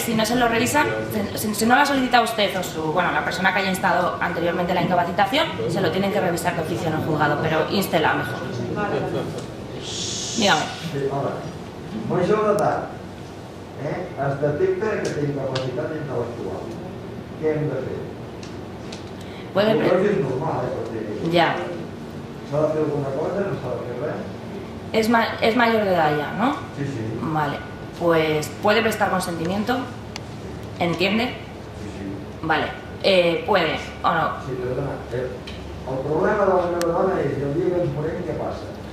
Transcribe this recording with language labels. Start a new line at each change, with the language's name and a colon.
Spanish: Si no se lo revisa, si no la solicita usted o la persona que haya instado anteriormente la incapacitación, se lo tienen que revisar de oficio en el juzgado, pero instela mejor. Dígame. Sí, hola. Muy seguretat.
Catalan: Es detecta que té incapacitat intel·lectual. Què hem de fer?
Spanish: Puede
Catalan: No és normal, perquè
Spanish: ya.
Catalan: s'ha de fer alguna cosa, no s'ha de fer res.
Spanish: Es mayor de edad ya, ¿no? Sí, sí. Vale. Pues puede prestar consentimiento. ¿Entiende? Sí, sí. Vale. Puede o no. Sí, perdona.
Catalan: El problema de la meva dona és el dia que ens morim, què passa?